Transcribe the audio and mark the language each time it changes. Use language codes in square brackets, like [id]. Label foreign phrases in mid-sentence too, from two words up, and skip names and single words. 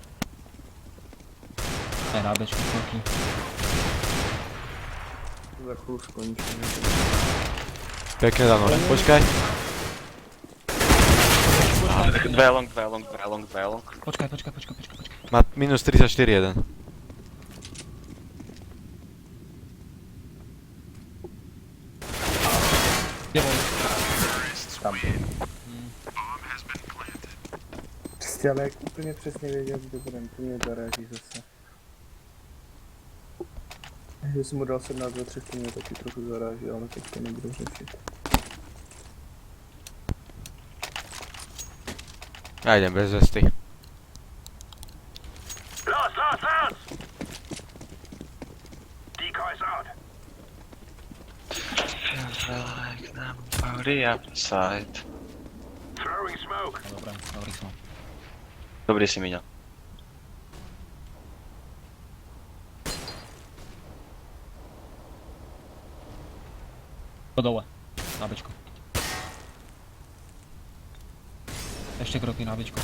[sk] Aj na Bčku kroky. Za chvíľu skončím. Pekne, Dano. Počkaj. Dve long. Počkaj. Má minus 34 jeden. Kde bol? [cs] Prostě ale jak úplně přesně věděl, kde budem, to mě zaráží zase. Že jsem mu dal 17 za 3, to mě taky trochu zaráží, ale teď to nebudu řešit. [sk] Ja idem bez vesty. [en] Lost! Decoys out. Feels like I'm already outside. Throwing smoke. [sk] No dobré, dobrý som. Dobrý si, Miňo. To dole. Na Bčku. Ešte kroky na Bčku.